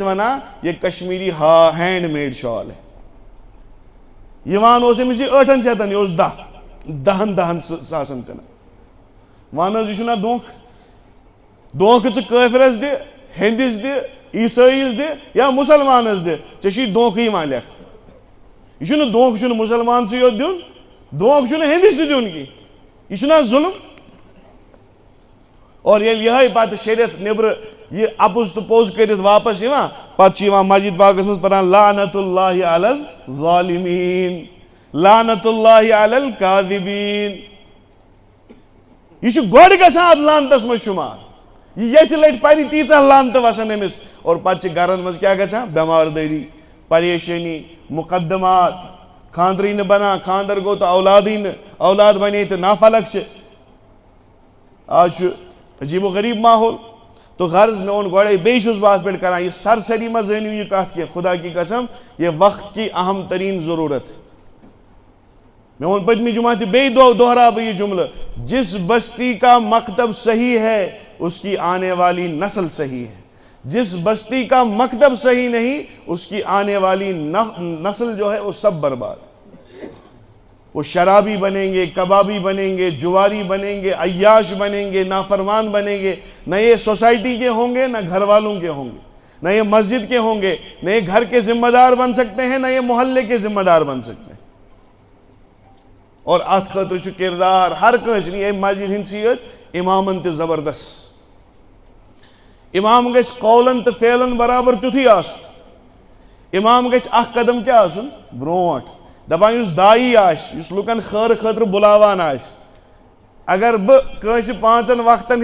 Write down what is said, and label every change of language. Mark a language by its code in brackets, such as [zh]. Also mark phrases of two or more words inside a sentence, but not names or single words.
[ks] ونان یہِ کشمیٖری [en] hand made [ks] شال ہے یِوان اوس أمِس یہِ 800 یہِ اوس 10 ساسن کٕنان ون حظ یہِ چھُنا دھوکہٕ دھوکہٕ ژٕ کٲفرس دِ ہیندِس دِ عیٖسٲیِس دِ یا مُسلمانس دِ ژےٚ چھُے دھوکہٕ یِوان لیکھنہٕ یہِ چھُنہٕ دھوکہٕ چھُنہٕ مُسلمانسٕے یوت دیُن دھوکہٕ چھُنہٕ ہیندِس تہِ دیُن کینٛہہ یہِ چھُنہ ظُلم اور ییٚلہِ یِہے پتہٕ شریعت نیبرٕ یہِ اپُز تہٕ پوٚز کٔرِتھ واپس یِوان پتہٕ چھُ یِوان مسجد پاکس منٛز پران [ar] لعنت اللہ علی الظالمین لعنت اللہ علی الکاذبین [ks] یہ چھُ گۄڈٕ گژھان اتھ لعنتس منٛز شُمار یہِ یژھِ لٹہِ پرِ تیٖژاہ لعنتہٕ وسان أمِس اور پتہٕ چھِ گرن منٛز کیٛاہ گژھان بٮ۪مار دٲری پریشٲنی مُقدمات خانٛدرٕے نہٕ بنان خانٛدر گوٚو تہٕ اولادٕے نہٕ اولاد بنے تہٕ نافلق چھِ آز چھُ عجیٖب و غریٖب ماحول تو غرض مےٚ ووٚن گۄڈے بیٚیہِ چھُس بہٕ اتھ پٮ۪ٹھ کران یہِ سرسری مہ زٲنِو یہِ کتھ کینٛہہ [ur] خدا کی قسم یہ وقت کی اہم ترین ضروٗرت [ks] میں ووٚن پٔتمہِ جمعہ تہِ بیٚیہِ دۄہراو بہٕ یہِ جملہٕ [ur] جس بستی کا مکتب صحیح ہے اس کی آنے والی نسل صحیح ہے جس بستی کا مکتب صحیح نہیں اس کی آنے والی نسل جو ہے وہ سب برباد وہ شرابی بنیں گے کبابی بنیں گے جواری بنیں گے عیاش بنیں گے نافرمان بنیں گے نہ یہ سوسائٹی کے ہوں گے نہ گھر والوں کے ہوں گے نہ یہ مسجد کے ہوں گے نہ یہ گھر کے ذمہ دار بن سکتے ہیں نہ یہ محلے کے ذمہ دار بن سکتے ہیں [ks] اور ات خاطر چھُ کردار ہر کٲنٛسہِ ییٚمہِ مسجد ہٕنٛدۍ سۭتۍ امامن تہ زبردست امام گژھِ قولن تہ فعلن برابر تیُتھُے آسُن امام گژھِ اکھ قدم کیٛاہ آسُن برونٛٹھ دپان یُس دایی آسہِ یُس لُکن خٲرٕ خٲطرٕ بُلاوان آسہِ اگر بہٕ کٲنٛسہِ 5 وقتن